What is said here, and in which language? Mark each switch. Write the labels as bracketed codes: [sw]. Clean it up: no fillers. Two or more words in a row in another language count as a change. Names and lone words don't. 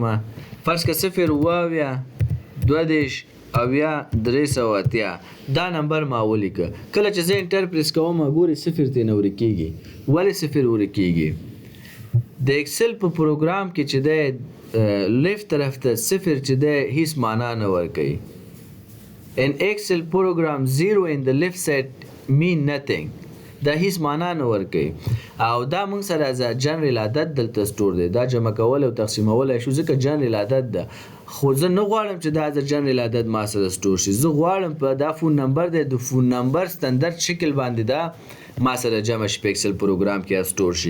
[ps] فرض که 0 دا نمبر ما ولیکه. کله چې زه انټر پریس کوم ګورئ 0 ترې نه ورکېږي. ولې 0 ورکېږي؟ د ایکسل په پروګرام کې چې دی لیفت طرف ته 0 چې دی هیڅ معنا نه ورکوي. [en] In Excel program 0 in the left side mean nothing. [ps] دا هیڅ معنا نه ورکوي او دا موږ سره [en] as general [ps] عدد دلته سټور دی. دا جمع کول او تقسیمولی شو ځکه جنرال عدد ده. خو زه نه غواړم چې دا [en] as general [ps] عدد ما سره سټور شي. زه غواړم په دا [en] phone number [ps] دی د [en] phone number standard [ps] شکل باندې دا ما سره جمع شي په ایکسل پروګرام کې سټور شي.